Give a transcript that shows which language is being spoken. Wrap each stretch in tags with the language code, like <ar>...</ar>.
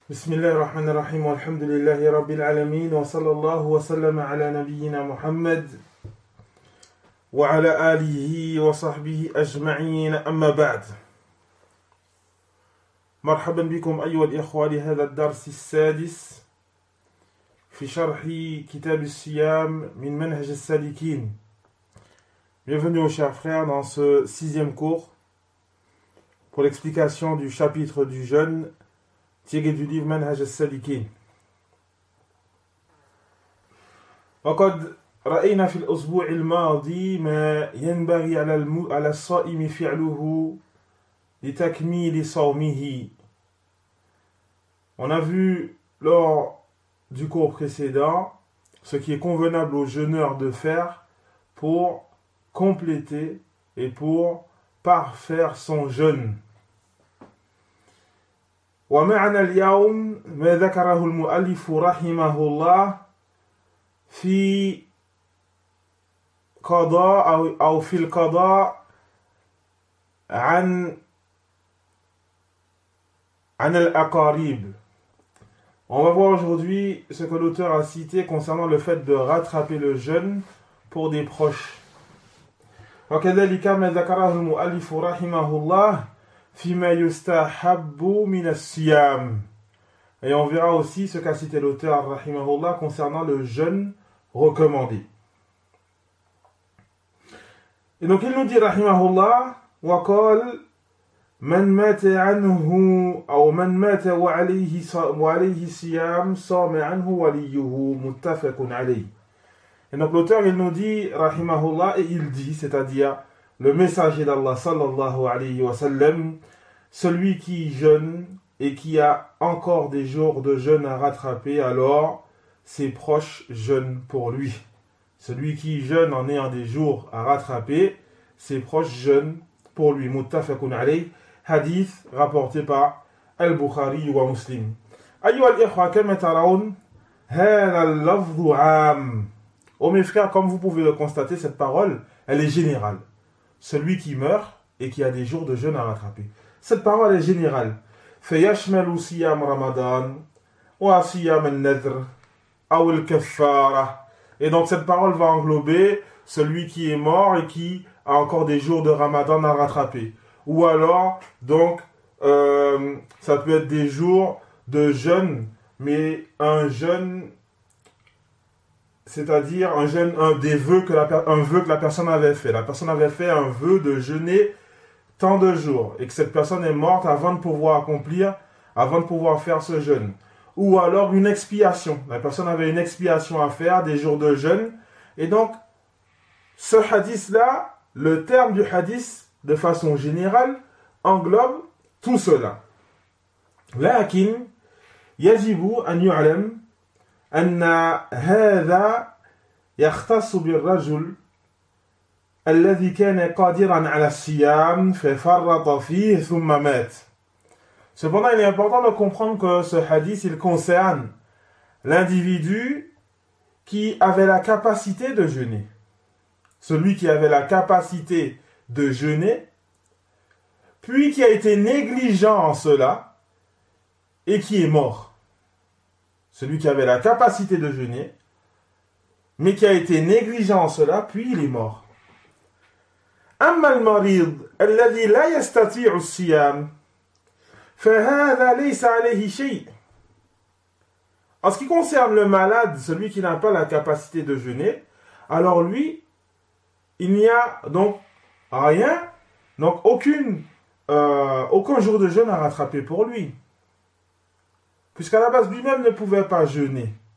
<ar>بسم الله الرحمن الرحيم والحمد لله رب العالمين وصلى الله وسلم على نبينا محمد وعلى آله وصحبه أجمعين أما بعد مرحبا بكم أيها الإخوة لهذا الدرس السادس في شرح كتاب الصيام من منهج السالكين.</ar> <fr>Bienvenue aux chers frères dans ce sixième cours pour l'explication du chapitre du jeûne tiré du livre منهج السالكين.</fr> <ar>وقد رأينا في الأسبوع الماضي ما ينبغي على الصائم فعله لتكميل صومه.</ar> <fr>On a vu lors du cours précédent ce qui est convenable au jeûneur de faire pour compléter et pour parfaire son jeûne.</fr> <ar>ومعنا اليوم ما ذكره المؤلف رحمه الله في قضاء أو في القضاء عن الأقارب.</ar> <fr>On va voir aujourd'hui ce que l'auteur a cité concernant le fait de rattraper le jeûne pour des proches.</fr> <ar>وكذلك ما ذكره المؤلف رحمه الله فيما يستحب من الصيام.</ar> <fr>Et on verra aussi ce qu'a cité l'auteur rahimahullah concernant le jeûne recommandé. Et donc il nous dit rahimahullah</fr> <ar>وقال من مات عنه أو من مات وعليه صيام صام عنه وليه متفق عليه.</ar> <fr>Et donc l'auteur il nous dit rahimahullah et il dit, c'est-à-dire le messager d'Allah sallallahu alayhi wa sallam, celui qui jeûne et qui a encore des jours de jeûne à rattraper, alors ses proches jeûnent pour lui. Celui qui jeûne en ayant des jours à rattraper, ses proches jeûnent pour lui. Muttafaqun alayh, hadith rapporté par Al-Bukhari wa Muslim.</fr> <ar>Ayyuha al-ikhwa, kama tarawun, hadha al-lafdhu 'am.</ar> <fr>Oh mes frères, comme vous pouvez le constater, cette parole, elle est générale. Celui qui meurt et qui a des jours de jeûne à rattraper. Cette parole est générale.</fr> <ar>فيشمل صيام رمضان وصيام النذر أو الكفارة.</ar> <fr>Et donc cette parole va englober celui qui est mort et qui a encore des jours de Ramadan à rattraper. Ou alors, donc, ça peut être des jours de jeûne, mais un jeûne, c'est-à-dire un vœu que la personne avait fait. La personne avait fait un vœu de jeûner tant de jours et que cette personne est morte avant de pouvoir faire ce jeûne. Ou alors une expiation. La personne avait une expiation à faire, des jours de jeûne. Et donc, ce hadith-là, le terme du hadith, de façon générale, englobe tout cela.</fr> <ar>لكن يجب أن يعلم أن هذا يختص بالرجل الذي كان قادرا على الصيام ففرط فيه ثم مات.</ar> <fr>Cependant, il est important de comprendre que ce hadith, il concerne l'individu qui avait la capacité de jeûner. Celui qui avait la capacité de jeûner, puis qui a été négligent en cela et qui est mort. Celui qui avait la capacité de jeûner, mais qui a été négligent en cela, puis il est mort.</fr> <ar>أما المريض الذي لا يستطيع الصيام فهذا ليس عليه شيء.</ar> <fr>En ce qui concerne le malade, celui qui n'a pas la capacité de jeûner, alors lui, il n'y a donc rien, donc aucun jour de jeûne à rattraper pour lui. Puisqu'à la base, lui-même ne pouvait pas jeûner.</fr>